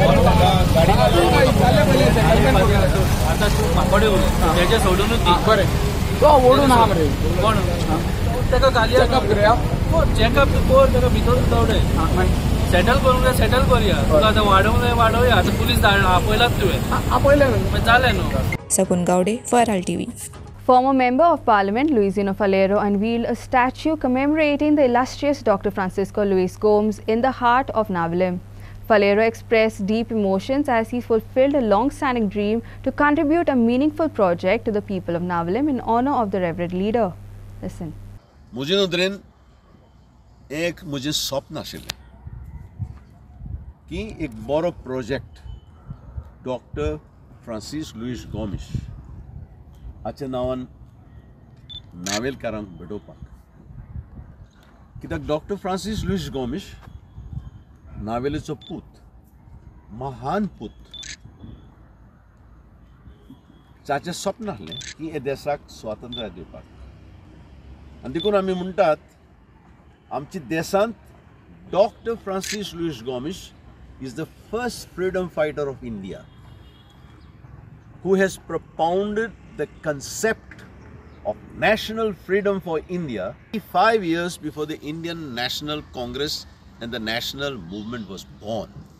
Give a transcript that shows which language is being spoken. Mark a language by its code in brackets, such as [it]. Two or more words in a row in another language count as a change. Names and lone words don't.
[kok] आता तू माकडे त्याच्या सोडूनच बरें तो ओडून हा मरे कोण ताका घालया चेकअप कोर ताका भितर दवडे सेटल करूंक जाय सेटल करूया तुका आतां वाडोवंक जाय वाडोवया आतां पुलीस धाडला आपयलात तुवें आपयलें जालें न्हू. [en] Sakun Gaude for Herald TV. Former Member of Parliament Luisino Falero unveiled a statue commemorating the illustrious Dr. Francisco Luis Gomes in the heart of Navelim. Falero expressed deep emotions as he fulfilled a long-standing dream to contribute a meaningful project to the people of Navelim in honor of the revered leader. Listen. [kok] मुझे नदरेन एक मुझे स्वप्न आशिल्लें की एक बरो प्रोजेक्ट डॉक्टर फ्रांसीस लुईस गोमेस हाच्या नांवान नावेलकारांक भेटोवपाक कित्याक डॉक्टर फ्रांसीस लुईस गोमेस नावेलीचो पूत, महान पूत, जाचें स्वप्न आसलें की हे देशाक स्वातंत्र्य दिवपाक. आनी देखून आमी म्हणटात आमच्या देशांत डॉक्टर फ्रांसीस लुईस गोमिश [en] is the first freedom fighter of India who has propounded the concept of national freedom for India 5 years before the Indian National Congress and the national movement was born.